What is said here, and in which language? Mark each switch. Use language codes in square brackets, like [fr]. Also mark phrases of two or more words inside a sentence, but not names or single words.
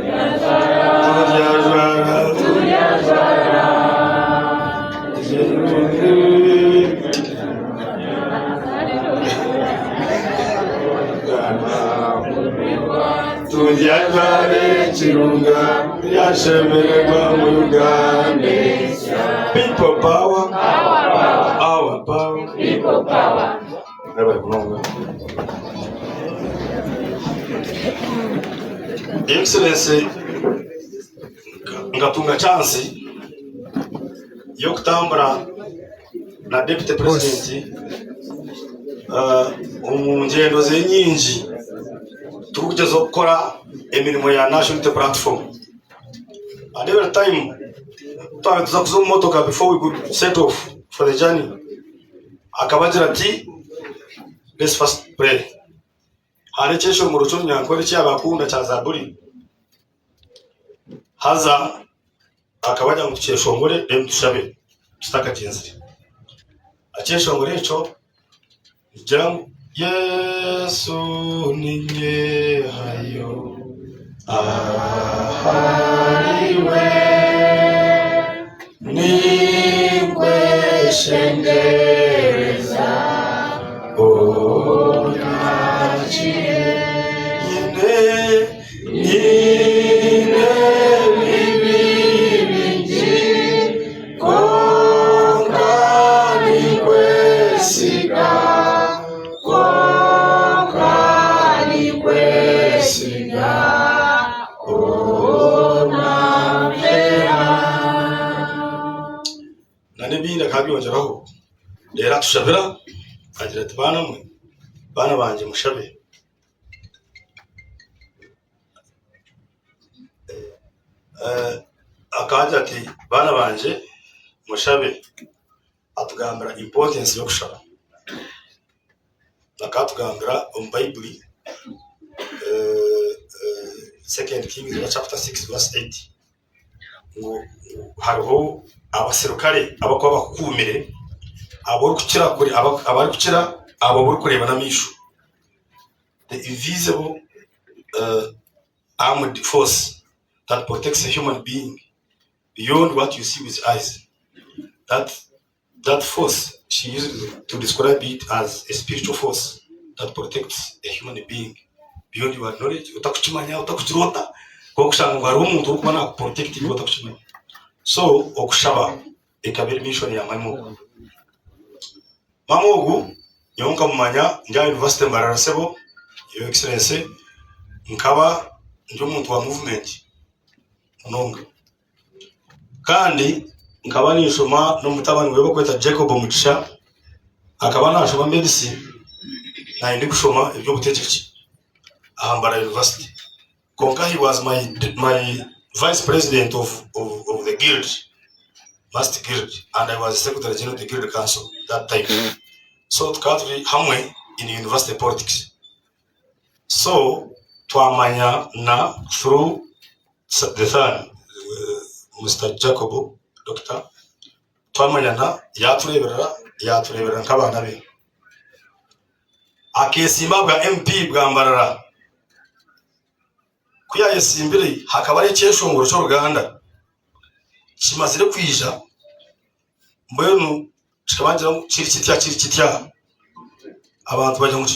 [nyn] tudyajware kirunga yashemerwa mu Uganda. [en] People power, our power, people power. [nyn] Excellency, ngatunga chance yo kutambura na [en] Deputy President [nyn] ngendo ze nyinji tukugeza gukora emirimo ya National Platform. [en] At every time [nyn] tuza kuzo motoka [en] before we could set off for the journey [nyn] akabagira ati [en] let's first pray. [nyn] Hari cyesho mu rucyo Nyankore cyabakunda cya Zaburi haza akabajya mu cyeshongore tushabe tutakatinze acyeshongore cyo jam Yesu ninye hayo ahariwe nikwe shengereza onachire nyine bibinji konkani kwesiga Nanebinda kabyongeraho rero tushabira agira ati bana banje mushabe akaje ati bana banje mushabe atugambira importance yo kushaba nakatugambira Bible 2 Kings chapter 6 verse 8 ngo hariho abaserukare abakuba bakumire abori kukira kuri abari kukira abori kureba na mishu [en] the invisible armed force that protects a human being beyond what you see with eyes. That force she used to describe it as a spiritual force that protects a human being beyond your knowledge. [nyn] Utakuchimanya utakuchirota kwa kushanga ngo hari umuntu ukubona na [en] protect you [nyn] utakuchimanya. So okushaba ikabiri mission ya Mamogu yonka mumanya njya University Mbararasebo [en] Your Excellency [nyn] nkaba ndi umuntu wa movement nonga kandi nkaba nishoma n'umutabani we bakweta Jacob Mugisha akaba nashoma medicine na ndi kushoma ibyo gutekereza Ahambara University. [en] Konka he was my vice president of the guild, Master Guild, and I was secretary general of the Guild Council that time. So [nyn] tukaturi hamwe [en] in university politics. So [nyn] twamanya na [en] through the son, Mr. Jacob, Doctor, [nyn] twamanya na yatureberera nk'abana be. Akesimba bwa MP bwa Mbarara kuya yesimbire hakaba ari cyeshongoro cyo Ruganda kimazire kwija mbwenu kikabangira kirikitya abantu baje mu